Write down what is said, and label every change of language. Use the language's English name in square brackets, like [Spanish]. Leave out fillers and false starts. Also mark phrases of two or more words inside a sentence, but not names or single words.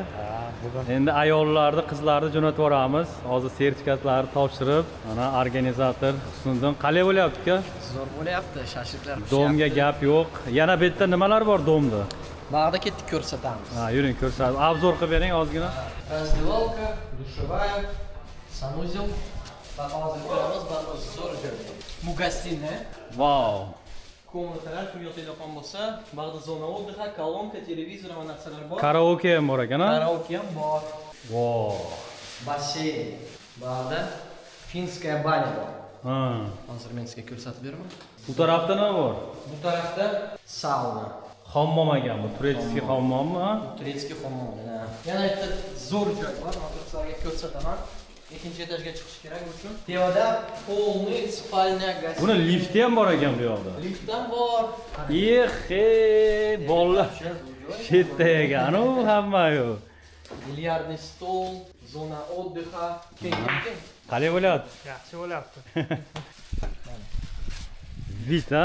[Uzbek] Endi ayollarni, qizlarni jo'natib yuboramiz. Hozir sertifikatlarni topshirib, mana organizator Husniddin qalay bo'lyapti-ku? Zo'r bo'lyapti, shashliklar. Domga gap yo'q. Yana bu yerda nimalar bor domda? Bag'da ketdik ko'rsatamiz. Ha, yuring ko'rsatib. Obzor qilib bering ozgina. [Russian] Раздевалка, душевая, санузел. [Uzbek] Va hozir ko'ramiz, bag'da zo'r joy. Bu гостиная. Vau. Komnatalar kim yotadigan bo'lsa, bag'da [Russian] зона отдыха, [Uzbek] kolonka, televizor va narsalar bor. Karaoke ham bor ekan-a? Karaoke ham bor. Vau. Basseyn. Bag'da [Russian] финская баня [Uzbek] bor. Ha. Hozir men sizga ko'rsatib beraman. Bu tarafda nima bor? Bu tarafda sauna. Hammom ekan bu, turetskiy hammommi? Turetskiy hammom. Yana bitta zo'r joy bor, men sizlarga ko'rsataman. Ikkinchi etajga chiqish kerak uchun. Tepada [Russian] полный спальня гостиная. [Uzbek] Buni lifti ham bor ekan bu yoqda. Liftdan bor. Ehe, bolalar. Shetda ekan-u hamma-yu. [Russian] Бильярдный стол, зона отдыха. Keyin [Uzbek] Qalay bo'lyapti? Yaxshi bo'lyapti. Vita.